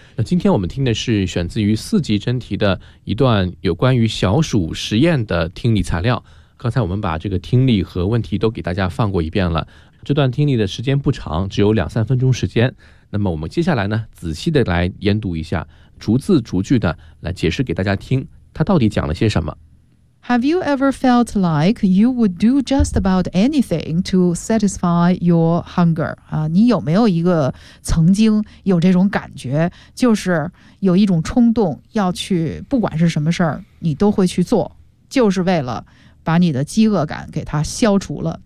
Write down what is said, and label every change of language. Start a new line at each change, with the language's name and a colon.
Chinese: 那今天我们听的是选自于四级真题的一段有关于小鼠实验的听力材料。刚才我们把这个听力和问题都给大家放过一遍了，这段听力的时间不长，只有两三分钟时间。那么我们接下来呢，仔细的来研读一下，逐字逐句的来解释给大家听，他到底讲了些什么。
English: Have you ever felt like you would do just about anything to satisfy your hunger?
Chinese: 你有没有一个曾经有这种感觉，就是有一种冲动要去，不管是什么事儿，你都会去做，就是为了把你的饥饿感给它消除了。